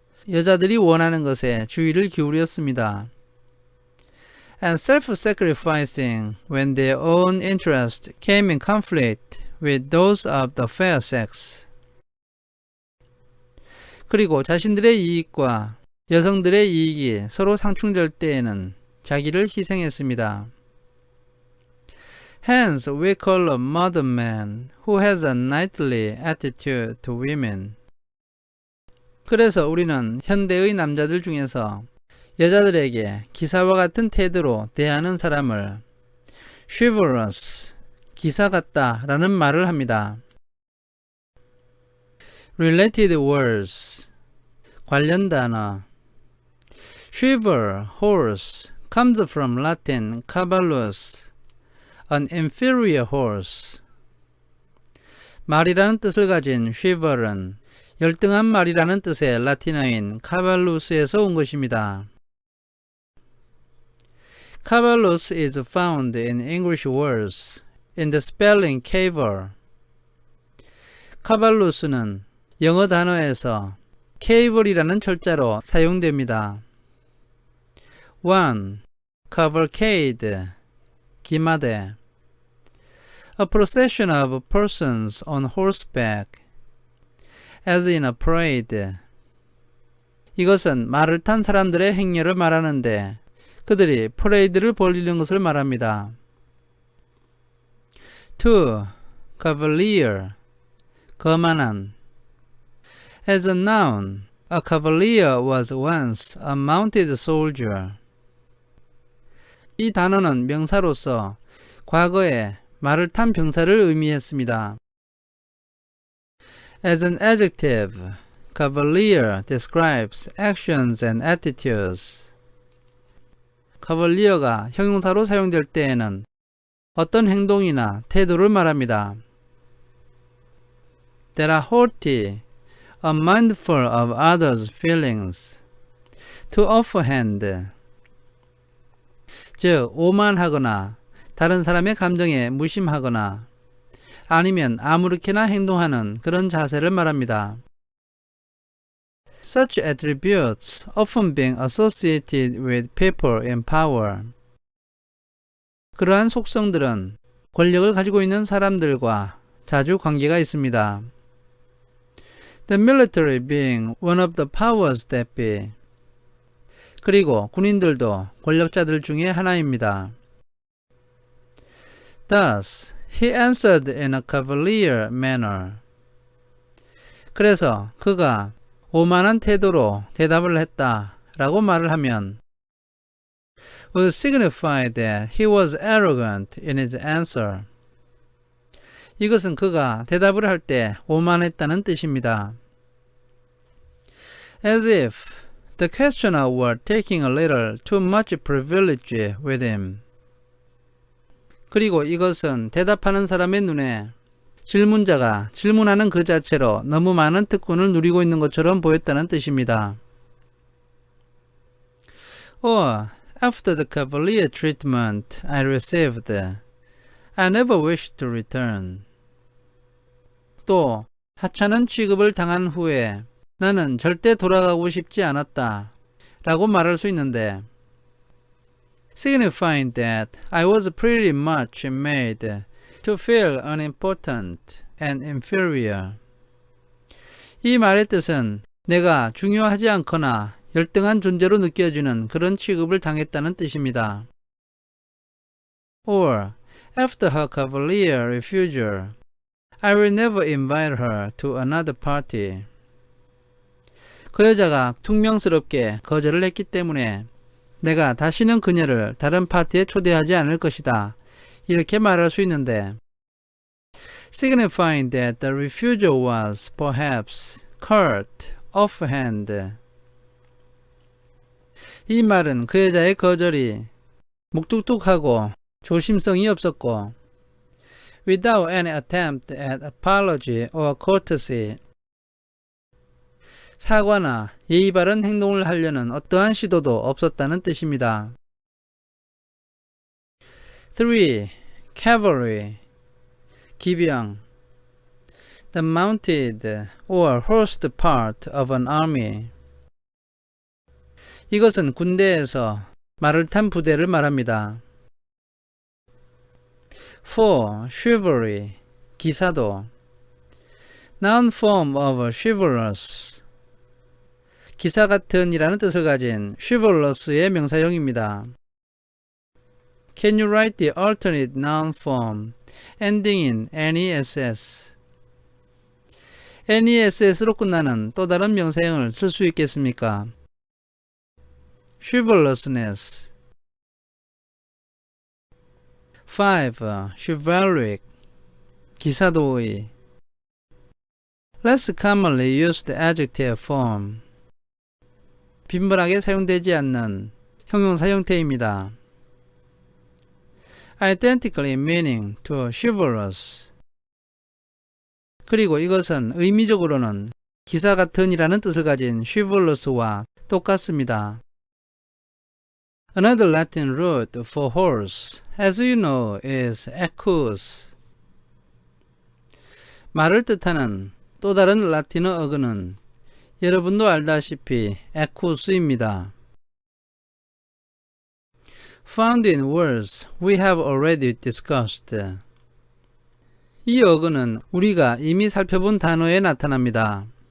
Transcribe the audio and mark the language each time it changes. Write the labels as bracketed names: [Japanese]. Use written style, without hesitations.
[Korean] 여자들이 원하는 것에 주의를 기울였습니다. [English] And self-sacrificing when their own interest came in conflict with those of the fair sex. [Korean] 그리고 자신들의 이익과 여성들의 이익이 서로 상충될 때에는 자기를 희생했습니다. [English] Hence, we call a modern man who has a knightly attitude to women. [Korean] 그래서 우리는 현대의 남자들 중에서 여자들에게 기사와 같은 태도로 대하는 사람을 chivalrous, 기사 같다 라는 말을 합니다. [English] Related words, [Korean] 관련 단어. [English] Chival, horse, comes from Latin cavallus, an inferior horse. [Korean] 말이라는 뜻을 가진 chival은 열등한 말이라는 뜻의 라틴어인 cavallus에서 온 것입니다. [English] Cavallus is found in English words in the spelling caval. [Korean] cavallus는 영어 단어에서 caval이라는 철자로 사용됩니다. 1. [English] Cavalcade, 기마대. A procession of persons on horseback, as in a parade. [Korean] 이것은 말을 탄 사람들의 행렬을 말하는데 그들이 퍼레이드를 벌이는 것을 말합니다. 2. [English] Cavalier, 거만한. As a noun, a cavalier was once a mounted soldier. [Korean] 이 단어는 명사로서 과거에 말을 탄 병사를 의미했습니다. [English] As an adjective, cavalier describes actions and attitudes. [Korean] cavalier가 형용사로 사용될 때에는 어떤 행동이나 태도를 말합니다. [English] That are haughty, unmindful of others' feelings, to offhand. [Korean] 즉, 오만하거나 다른 사람의 감정에 무심하거나 아니면 아무렇게나 행동하는 그런 자세를 말합니다. [English] Such attributes often being associated with people in power. [Korean] 그러한 속성들은 권력을 가지고 있는 사람들과 자주 관계가 있습니다. [English] The military being one of the powers that be. [Korean] 그리고 군인들도 권력자들 중에 하나입니다. [English] Thus, he answered in a cavalier manner. [Korean] 그래서 그가 오만한 태도로 대답을 했다 라고 말을 하면 [English] would signify that he was arrogant in his answer. [Korean] 이것은 그가 대답을 할 때 오만했다는 뜻입니다. [English] As if the questioner were taking a little too much privilege with him. [Korean] 그리고 이것은 대답하는 사람의 눈에 질문자가 질문하는 그 자체로 너무 많은 특권을 누리고 있는 것처럼 보였다는 뜻입니다. [English] Or, after the cavalier treatment I received, I never wished to return. [Korean] 또, 하찮은 취급을 당한 후에 나는 절대 돌아가고 싶지 않았다 라고 말할 수 있는데 [English] signifying that I was pretty much made to feel unimportant and inferior. [Korean] 이 말의 뜻은 내가 중요하지 않거나 열등한 존재로 느껴지는 그런 취급을 당했다는 뜻입니다. [English] Or, after her cavalier refusal, I will never invite her to another party. [Korean] 그 여자가 퉁명스럽게 거절을 했기 때문에 내가 다시는 그녀를 다른 파티에 초대하지 않을 것이다. 이렇게 말할 수 있는데 [English] signifying that the refusal was perhaps curt, offhand. [Korean] 이 말은 그 여자의 거절이 묵뚝뚝하고 조심성이 없었고 [English] without any attempt at apology or courtesy. [Korean] 사과나 예의 바른 행동을 하려는 어떠한 시도도 없었다는 뜻입니다. [English] 3. Cavalry, 기병. The mounted or horsed part of an army. [Korean] 이것은 군대에서 말을 탄 부대를 말합니다. 4. Chivalry, 기사도. [English] Noun form of chivalrous. [Korean] 기사 같은 이라는 뜻을 가진 chivalrous의 명사형입니다. [English] Can you write the alternate noun form ending in ness? [Korean] ness로 끝나는 또 다른 명사형을 쓸 수 있겠습니까? [English] chivalrousness. 5. chivalric. 기사도의. Less commonly used adjective form. [Korean] 빈번하게 사용되지 않는 형용사 형태입니다. [English] Identically meaning to chivalrous. [Korean] 그리고 이것은 의미적으로는 기사 같은이라는 뜻을 가진 chivalrous와 똑같습니다. [English] Another Latin root for horse, as you know, is equus. [Korean] 말을 뜻하는 또 다른 라틴어 어근은 여러분도 알다시피 equus입니다. [English] Found in words we have already discussed. [Korean] 이 어근은 우리가 이미 살펴본 단어에 나타납니다.